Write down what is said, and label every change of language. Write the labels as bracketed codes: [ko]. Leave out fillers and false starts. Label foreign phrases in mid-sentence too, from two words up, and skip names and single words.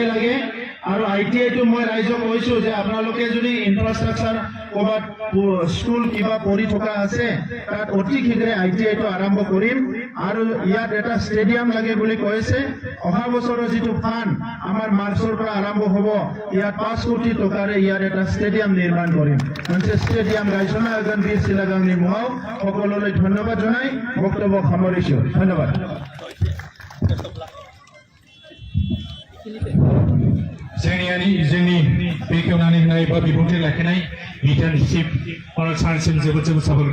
[as] লাগে আৰু ITIটো মই ৰাইজক কৈছো যে আপোনালোকে যদি ইনফ্ৰাষ্ট্ৰাকচাৰ ক'ৰবাত স্কুল কিবা পঢ়ি থকা আছে তাত অতি শীঘ্ৰে ITIটো আৰম্ভ কৰিম আৰু ইয়াত এটা ষ্টেডিয়াম লাগে বুলি কৈছে অহা বছৰৰ যিটো ফাণ্ড আমাৰ মাৰ্চৰ পৰা আৰম্ভ হ'ব ইয়াত 5 কোটি টকাৰে ইয়াত এটা ষ্টেডিয়াম নিৰ্মাণ কৰিম মানে ষ্টেডিয়াম গাইছনা এজন বীৰ শিলাগাংনি মুহাও সকলোলৈ ধন্যবাদ জনাই বক্তব্য সামৰিছো ধন্যবাদ [brx] जोंनि बेखेवनानै होनाय बा बिबुंथि लाखिनाय बिधानसिप सारसिम जोबोद जोबोद साबायखर